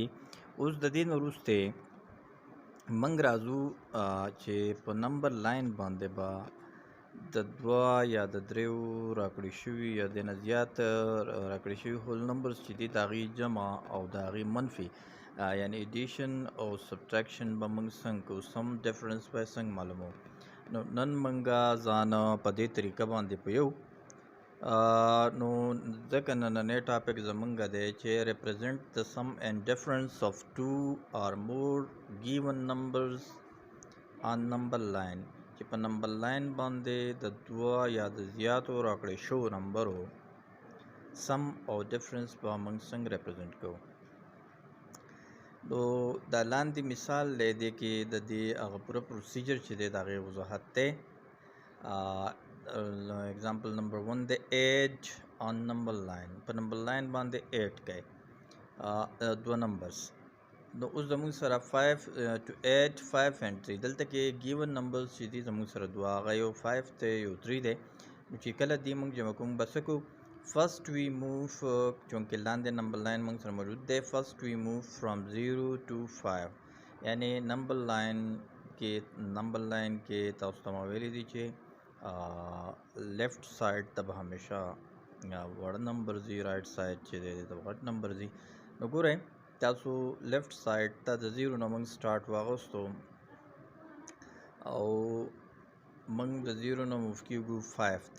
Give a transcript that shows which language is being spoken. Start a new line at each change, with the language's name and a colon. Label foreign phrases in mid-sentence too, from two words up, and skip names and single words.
Pashto: اوس د دې نه وروسته منګ راځو چې په
English: number line
Pashto: باندې به د دوه یا د دریو راکړې شوي یا د نه زیات راکړې شوي
English: whole numbers
Pashto: چې دي د هغې جمع او د هغې منفي یعنی ایډیشن او سبټریکشن به موږ څنګه کوو، سم ډفرنس به یې څنګه معلوموو. نو نن موږ ځان په دې طریقه باندې پویو. نو ځکه نننی ټاپک زمونږ دی چې
English: represent the sum and difference of two or more given numbers on number line
Pashto: چې په
English: number line
Pashto: باندې د دوه یا د زیاتو راکړې شوو نمبرو سم او ډفرنس به موږ څنګه represent کوو. نو دا لاندې مثال دی دې کې د دې هغه پوره پروسیجر چې دی د هغې وضاحت دی.
English: example number 1 the 8 on number line
Pashto: په
English: number line
Pashto: باندې 8 کوي دوه نمبرز. نو اوس زموږ سره
English: 5 to 8 5 and 3
Pashto: دلته کې
English: given numbers
Pashto: چې دي زموږ سره دوه هغه یو 5 دی یو 3 دی. نو چې کله دې موږ جمع کوو به څه کوو،
English: first we move
Pashto: چونکې لاندې
English: number line
Pashto: موږ سره موجود دی
English: first we move from 0 to 5
Pashto: یعنی
English: number line
Pashto: کې تاسو ته ما ویلي دي چې
English: left side
Pashto: ته به همیشه وړ نمبر ځي،
English: right side
Pashto: چې دی ته غټ نمبر ځي. نو ګورئ تاسو
English: left side
Pashto: ته د 0 نه موږ سټارټ واغوستو او موږ د 0 نه موف کېږو 5 ته.